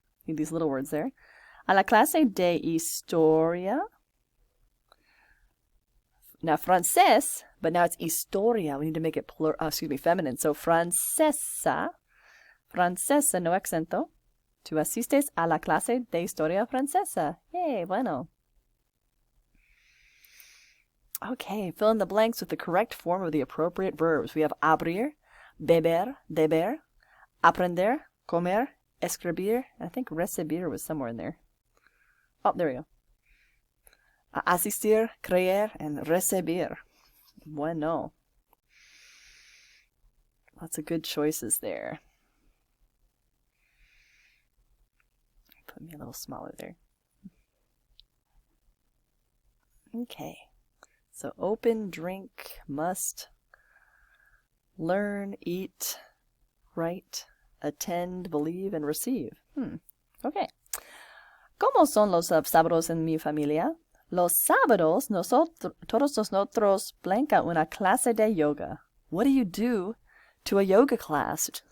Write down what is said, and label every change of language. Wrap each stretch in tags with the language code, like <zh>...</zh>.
<en>Need these little words there.</en> <es>A la clase de historia.</es> <en>Now, francés, but now it's historia. We need to make it feminine. So, francesa. Francesa, no acento.</en> <es>Tú asistes a la clase de historia francesa. Yay, bueno.</es> <en>Okay, fill in the blanks with the correct form of the appropriate verbs. We have abrir, beber, deber, aprender, comer, escribir. I think recibir was somewhere in there. Oh, there we go. Asistir, creer, and recibir. Bueno. Lots of good choices there. Put me a little smaller there. Okay. So open, drink, must, learn, eat, write, attend, believe, and receive. Okay.</en> <es>¿Cómo son los sábados en mi familia? Los sábados, todos nosotros blanca una clase de yoga.</es> <en>What do you do to a yoga class?</en>